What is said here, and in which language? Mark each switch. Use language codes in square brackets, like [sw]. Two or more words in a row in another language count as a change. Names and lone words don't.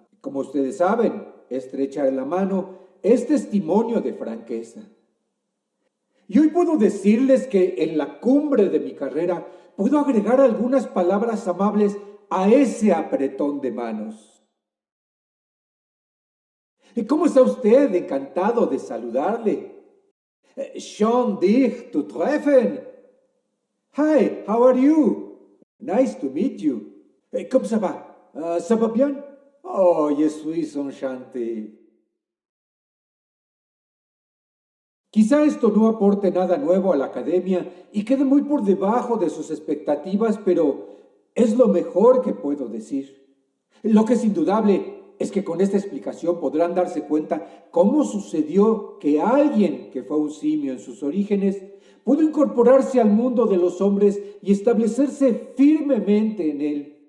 [es] Como ustedes saben, estrechar la mano es testimonio de franqueza. Y hoy puedo decirles que en la cumbre de mi carrera puedo agregar algunas palabras amables a ese apretón de manos. ¿Cómo está usted? Encantado de saludarle. [de] Schön dich zu treffen. [en] Hi, how are you? Nice to meet you. [fr] ¿Cómo ça va? Ça va bien? Oh, je suis enchanté. [es] Quizá esto no aporte nada nuevo a la academia y quede muy por debajo de sus expectativas, pero es lo mejor que puedo decir. Lo que es indudable es que con esta explicación podrán darse cuenta cómo sucedió que alguien que fue un simio en sus orígenes pudo incorporarse al mundo de los hombres y establecerse firmemente en él.